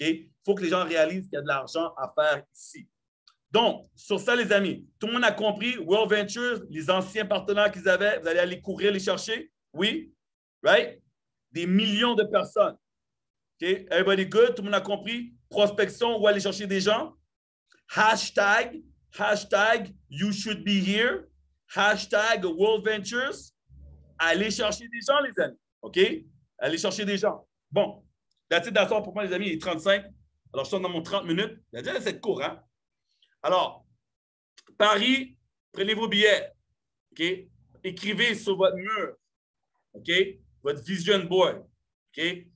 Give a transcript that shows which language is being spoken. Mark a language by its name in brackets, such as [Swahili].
[French] Il faut que les gens réalisent qu'il y a de l'argent à faire ici. Donc, sur ça, les amis, tout le monde a compris, World Ventures, les anciens partenaires qu'ils avaient, vous allez aller courir les chercher? Oui? [English] Right? [French] Des millions de personnes. OK? [English] Everybody good? [French] Tout le monde a compris? Prospection, où aller chercher des gens? [English] Hashtag, you should be here. Hashtag World Ventures. [French] Allez chercher des gens, les amis. OK? Allez chercher des gens. Bon, [English] that's it, [French] d'accord pour moi, les amis, il est 35. Alors, je suis dans mon 30 minutes. Il a déjà cette cour, hein? Alors, Paris, prenez vos billets. OK? Écrivez sur votre mur. OK? Votre vision board. OK?